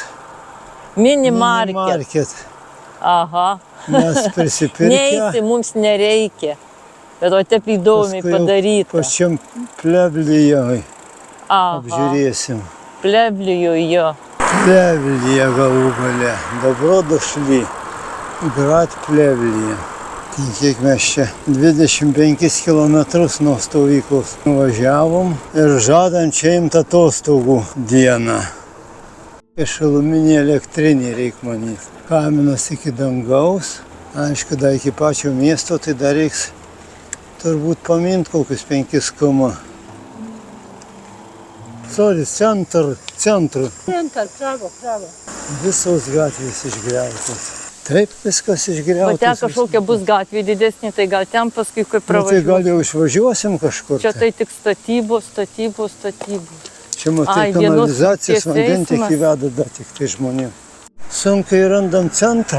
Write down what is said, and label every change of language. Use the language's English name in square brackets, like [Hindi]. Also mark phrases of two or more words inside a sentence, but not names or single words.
[Lithuanian] Mini market. Aha. Mes prisipirkę. Neisi, mums nereikia. Bet o taip įdomiai padaryta. Pačiam Plevlyje Aha, apžiūrėsim. Plevlijoje jo. Plevlyje galų gale. [Serbian] Dobro došli. Grad Plevlyje. [Lithuanian] Tai kiek mes čia 25 km nuo stovyklos nuvažiavom ir žadant čia imt atostogų dieną. Šiluminė elektrinė reik manyti. Kaminas iki dangaus. Aišku, dar iki pačio miesto, tai dar reiks turbūt pamint kokius 5 km. Sorry, centru. [Serbian] Centar, pravo. [Lithuanian] Visos gatvės išgriautos. Taip, viskas išgriautas. O ten kažkokia bus gatvė didesnė, tai gal ten paskui kaip Tai pravažiuosim. gal jau išvažiuosim kažkur. Čia tai tik statybos. Čia matai, Ai, vienos kanalizacijos ties vandentiekį eismas. veda dar tik tai žmonėm. Sunkiai randam centrą.